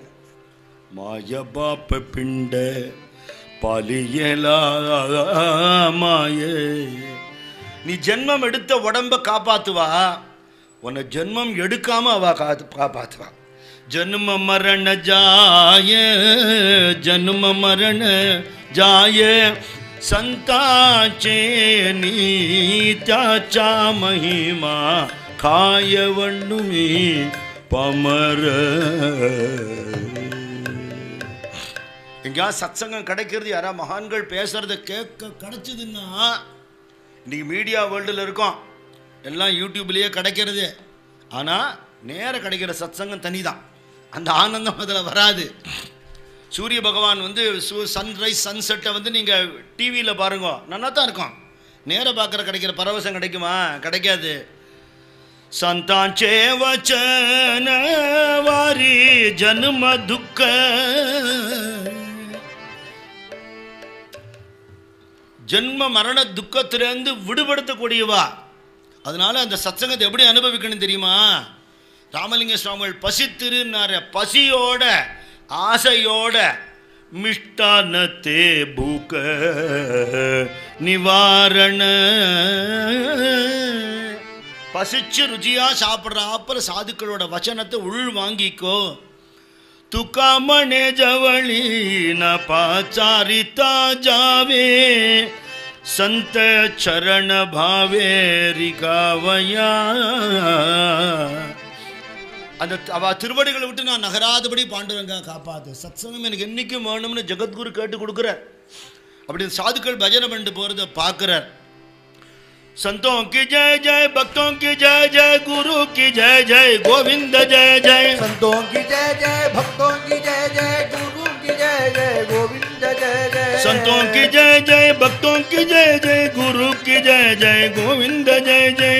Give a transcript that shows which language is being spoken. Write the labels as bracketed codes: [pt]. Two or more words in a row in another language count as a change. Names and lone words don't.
[ta] மாய பாப்ப பிண்ட பாலியலா மாயே நீ ஜென்மம் எடுத்த உடம்ப காப்பாத்துவா உன்னை ஜென்மம் எடுக்காம அவ காப்பாத்துவா ஜன்ம மரண ஜாய ஜன்ம மரண ஜாய [mr] संताचे नीत्याचा महिमा खायवण्णु मी पामर [ta] எங்கேயா சத்சங்கம் கிடைக்கிறது யாரா மகான்கள் பேசுறத கேட்க கிடைச்சதுன்னா இன்னைக்கு [en] media world [ta] இருக்கோம் எல்லாம் யூடியூப்லேயே கிடைக்கிறது ஆனால் நேரம் கிடைக்கிற சத்சங்கம் தனி தான் அந்த ஆனந்தம் அதில் வராது சூரிய பகவான் வந்து [en] sunrise sunset [ta] வந்து நீங்கள் டிவியில் பாருங்க நல்லா தான் இருக்கும் நேர பார்க்குற கிடைக்கிற பரவசம் கிடைக்குமா கிடைக்காது [mr] संतांचे वचन वारी जन्म दुःख [ta] ஜென்ம மரண துக்கத்திலிருந்து விடுபடுத்தக்கூடியவா அதனால அந்த சத்சங்கத்தை எப்படி அனுபவிக்கணும் தெரியுமா ராமலிங்க சுவாமிகள் பசித்திருன்னார பசியோட ஆசையோட மிஷ்டானத்தே பூக்க நிவாரண பசிச்சு ருச்சியா சாப்பிட்றாப்புல சாதுக்களோட வச்சனத்தை உள் வாங்கிக்கோ [mr] तुकामणे जवळी न पाचारिता जावे संत चरण भावे रिकावया [ta] அந்த அவ திருவடிகளை விட்டு நான் நகராதபடி பாண்டுரங்கா காப்பாத்து சத்சங்கம் எனக்கு என்னைக்கும் வேணும்னு ஜெகத்குரு கேட்டு கொடுக்குறார் அப்படி சாதுக்கள் பஜனை பண்ணிட்டு போறதை பார்க்குறார் [hi] संतों की जय जय भक्तों की जय जय गुरु की जय जय गोविंद जय जय संतों की जय जय भक्तों की जय जय गुरु की जय जय गोविंद जय जय संतों की जय जय भक्तों की जय जय गुरु की जय जय गोविंद जय जय